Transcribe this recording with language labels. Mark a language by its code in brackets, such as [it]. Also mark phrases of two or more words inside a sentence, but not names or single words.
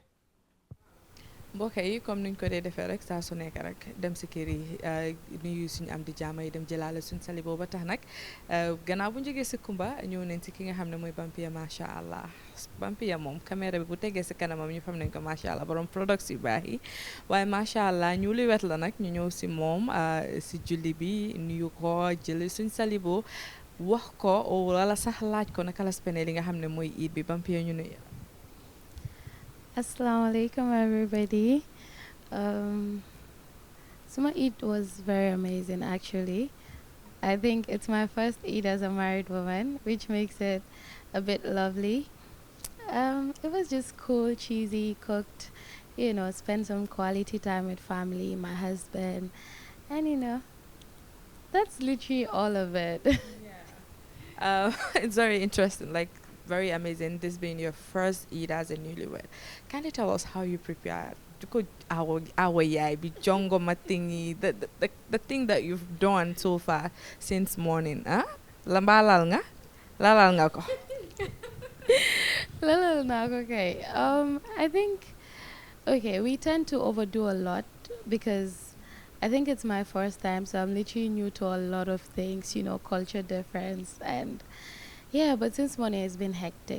[wo] mbokk yi comme niñ ko dee defee rek saa su nekk rek dem si kër yi nuyu suñu am di jaama yi dem jëlaale suñu sali booba tax nag gannaaw bu ñu jógee si Kumba ñëw nañ si ki nga xam ne mooy Bampiya [ar] macha allah [wo] Bampiya moom caméra bi bu tegee si kanamam ñu fam nañ ko [ar] macha allah [wo] borom products yu baax yi waaye [ar] macha allah [wo] ñu li wet la nag ñu ñëw si moom si julli bi nuyu ko jëli suñu sali boo wax ko wala sax laaj ko naka la spene li nga xam ne mooy iid bi Bampiya ñu nuyu. [ar] Assalamu alaikum [en] everybody. So my Eid was very amazing actually. I think it's my first Eid as a married woman, which makes it a bit lovely. It was just cool, cheesy, cooked, you know, spend some quality time with family, my husband, and you know, that's literally all of it. It's very interesting, like very amazing. This being your first Eid as a newlywed. Can you tell us how you prepared? [wo] Our be jongo matingi, [en] the thing that you've done so far since morning, huh? [wo] Lambalal nga? Lalal nga ko. [en] Little knock, okay. I think, okay, we tend to overdo a lot because I think it's my first time, so I'm literally new to a lot of things, you know, culture difference, and yeah, but since morning it's been hectic.